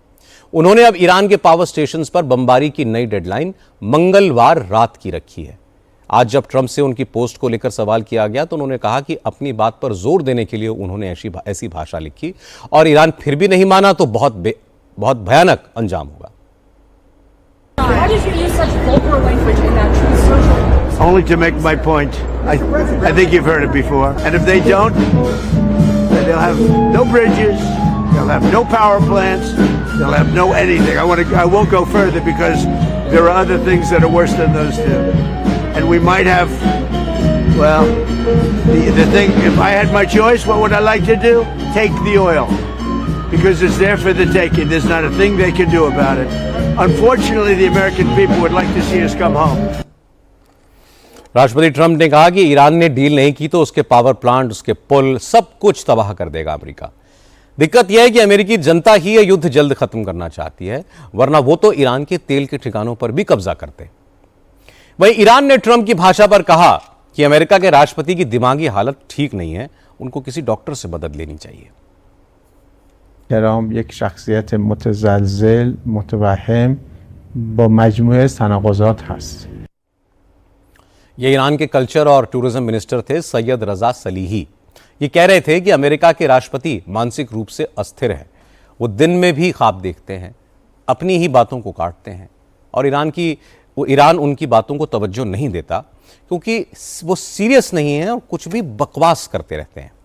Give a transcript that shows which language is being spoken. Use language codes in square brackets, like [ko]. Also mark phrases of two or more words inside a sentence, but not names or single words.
[hi] उन्होंने अब ईरान के [en] power stations [hi] पर बमबारी की नई डेडलाइन मंगलवार रात की रखी है। आज जब ट्रंप से उनकी पोस्ट को लेकर सवाल किया गया तो उन्होंने कहा कि अपनी बात पर जोर देने के लिए उन्होंने ऐसी भाषा लिखी और ईरान फिर भी नहीं माना तो बहुत भयानक अंजाम होगा। [en] Only to make my point. I think you've heard it before. And if they don't, then they'll have no bridges, they'll have no power plants, they'll have no anything. I won't go further because there are other things that are worse than those two. And we might have, well, the thing, if I had my choice, what would I like to do? Take the oil. Because it's there for the taking. There's not a thing they can do about it. Unfortunately, the American people would like to see us come home. [hi] राष्ट्रपति ट्रंप ने कहा कि ईरान ने डील नहीं की तो उसके [en] power plant, [hi] उसके पुल, सब कुछ तबाह कर देगा अमेरिका। दिक्कत यह है कि अमेरिकी जनता ही यह युद्ध जल्द खत्म करना चाहती है, वरना वो तो ईरान के तेल के ठिकानों पर भी कब्जा करते। वहीं ईरान ने ट्रंप की भाषा पर कहा कि अमेरिका के राष्ट्रपति की दिमागी हालत ठीक नहीं है, उनको किसी डॉक्टर से मदद लेनी चाहिए। [fa] ترامپ یک شخصیت متزلزل متوهم با مجموعه تناقضات هست. [hi] ये ईरान के कल्चर और [en] tourism minister [hi] थे सैयद रजा सलीही। ये कह रहे थे कि अमेरिका के राष्ट्रपति मानसिक रूप से अस्थिर हैं। वो दिन में भी ख्वाब देखते हैं, अपनी ही बातों को काटते हैं और ईरान उनकी बातों को तवज्जो नहीं देता क्योंकि वो सीरियस नहीं है और कुछ भी बकवास करते रहते हैं।